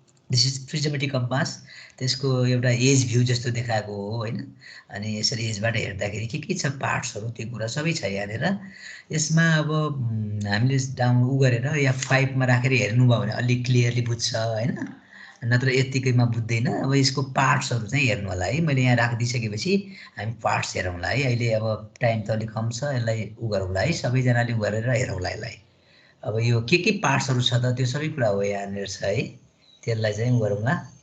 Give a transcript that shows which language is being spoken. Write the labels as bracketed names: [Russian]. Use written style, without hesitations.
[English] This is prismatic compass. [Nepali] त्यसको एउटा as view जस्तो देखाएको हो हैन. अनि यसरी एजबाट हेर्दाखेरि के छ पार्ट्सहरु त्यो कुरा सबै छ यहाँनेर. यसमा अब हामीले डाउन गरेर या 5 मा राखेर हेर्नुभयो भने अलि क्लियरली बुझ्छ हैन, नत्र यतिकैमा बुझ्दैन. अब यसको पार्ट्सहरु चाहिँ हेर्नु होला है. मैले यहाँ राखिदिसकेपछि हामी पार्ट्स हेरौँला है. अहिले अब टाइम त अलि कम छ, यसलाई गरौँला है, सबैजनाले गरेर हेरौँला यसलाई. अब यो के पार्ट्सहरु छ त त्यो सबै कुरा हो यहाँनेर छ है. त्यसलाई चाहिँ गरौँला.